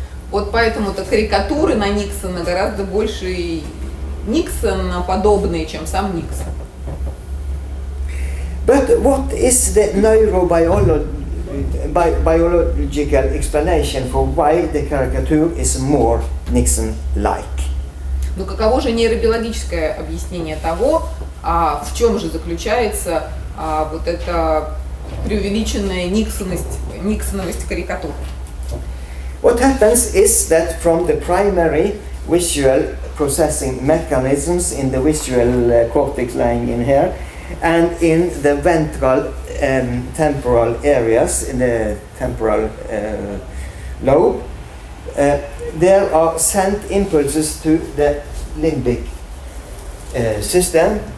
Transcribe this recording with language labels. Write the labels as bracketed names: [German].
[Russian] Вот поэтому-то карикатуры на Никсона гораздо больше Никсона подобные, чем сам Никсон. [English] But what is the neurobiological explanation for why the caricature is more Nixon-like? [Russian] Но каково же нейробиологическое объяснение того, в чем же заключается вот эта преувеличенная никсоновость карикатур? [English] What happens is that from the primary visual processing mechanisms in the visual cortex lying in here, and in the ventral temporal areas, in the temporal lobe, there are sent impulses to the limbic system.